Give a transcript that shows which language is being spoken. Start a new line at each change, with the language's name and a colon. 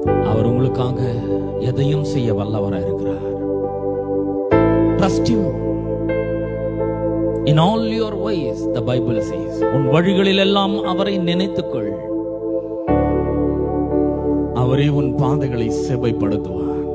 Tamil: அவர் உங்களுக்காக எதையும் செய்ய வல்லவராய் இருக்கிறார்.
English: Trust him in all your ways, the Bible says.
Tamil: உன் வழிகளில் எல்லாம் அவரை நினைத்துக்கொள், அவரே உன் பாதைகளை செவ்வைப்படுத்துவார்.